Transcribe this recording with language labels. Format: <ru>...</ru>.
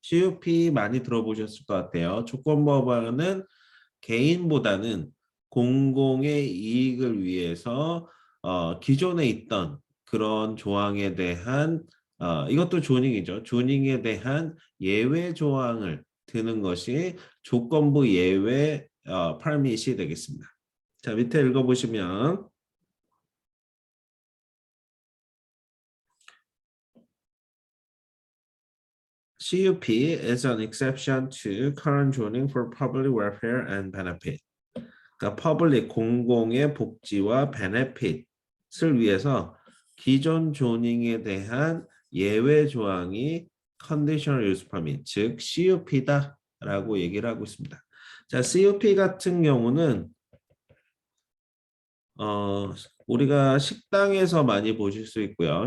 <ko>CUP 많이 들어보셨을 것 같아요. 조건법안은 개인보다는 공공의 이익을 위해서 기존에 있던 그런 조항에 대한 이것도 조닝이죠. 조닝에 대한 예외 조항을 드는 것이 조건부 예외 퍼밋이 되겠습니다. 자, 밑에 읽어보시면</ko> <en>CUP is an exception to current zoning for public welfare and benefit.</en> <ko>그러니까 퍼블릭 공공의 복지와 베네핏을 위해서 기존 조닝에 대한 예외 조항이 conditional use permit, 즉 CUP다라고 얘기를 하고 있습니다. 자, CUP 같은 경우는 우리가 식당에서 많이 보실 수 있고요.</ko>